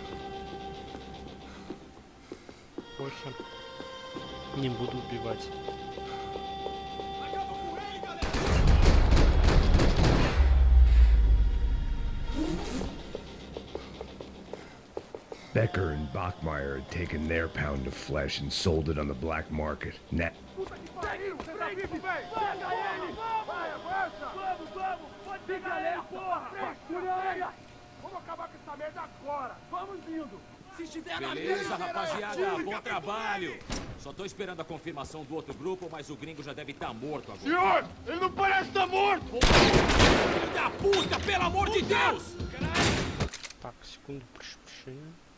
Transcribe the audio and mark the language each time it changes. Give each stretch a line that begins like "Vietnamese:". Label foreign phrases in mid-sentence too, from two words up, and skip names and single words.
Russian: Похер. Не буду убивать.
English: Becker and Bachmeyer had taken their pound of flesh and sold it on the black market.
Russian: Net.
Portuguese: Beleza, rapaziada, bom trabalho. Só tô esperando a confirmação do outro grupo, mas o gringo já deve estar morto agora. Senhor, ele não parece estar morto! Filho da puta, pelo amor de Deus!
Russian: Так, секунду, прошу прощения.